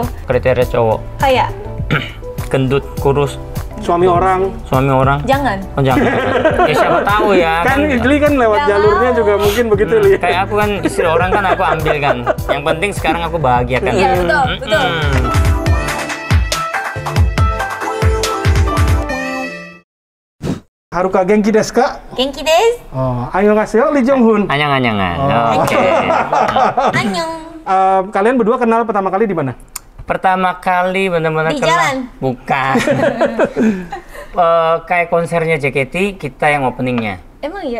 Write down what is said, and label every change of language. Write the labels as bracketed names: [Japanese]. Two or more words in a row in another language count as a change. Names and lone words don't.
[Indonesian] Kriteria cowok? Kayak gendut, kurus, Suami orang? jangan. Oh jangan. Ya siapa tahu ya. Kan Idli kan lewat Gak jalurnya mau. juga mungkin begitu Li. Kayak aku kan istri orang kan aku ambil kan. Yang penting sekarang aku bahagia kan. Iya betul, betul. [Japanese] Haruka genki desu ka? 元気です. [Korean] Oh, annyeonghaseyo, Lee Jong Hun. [Indonesian] Anyang-anyangan. Oh. Oke. [Korean] Annyeong. [Indonesian] Kalian berdua kenal pertama kali di mana? Pertama kali benar-benar Di kenal. jalan? Bukan. Kayak konsernya JKT, kita yang openingnya. Emang iya?